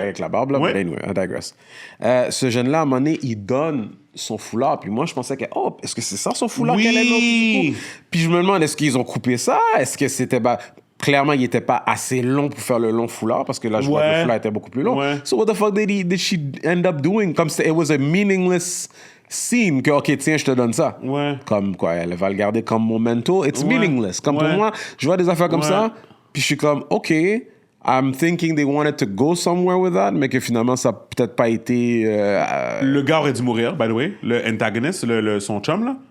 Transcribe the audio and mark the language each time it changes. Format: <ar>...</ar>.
<fr>avec la barbe, là. Ouais.</fr> <en>But anyway, I digress.</en> <fr>Ce jeune-là, à un moment donné, il donne son foulard. Puis moi, je pensais que, oh, est-ce que c'est ça son foulard Oui. qu'elle aime tout du coup? Puis je me demande, est-ce qu'ils ont coupé ça? Est-ce que c'était... Clairement, il n'était pas assez long pour faire le long foulard, parce que là, je vois que le foulard était beaucoup plus long. Ouais.</fr> <en>So what the fuck did she end up doing?</en> <fr>Comme</fr> <en>it was a meaningless scene</en> <fr>que, OK, tiens, je te donne ça. Ouais. Comme quoi, elle va le garder comme memento.</fr> <en>It's</en> <fr>Ouais.</fr> <en>meaningless.</en> <fr>Comme pour Ouais. moi, je vois des affaires comme Ouais. ça, puis je suis comme, OK,</fr> <en>I'm thinking they wanted to go somewhere with that,</en> <fr>mais que finalement, ça n'a peut-être pas été... Le gars aurait dû mourir,</fr> <en>by the way.</en> <fr>Le antagoniste, son chum, là.</fr>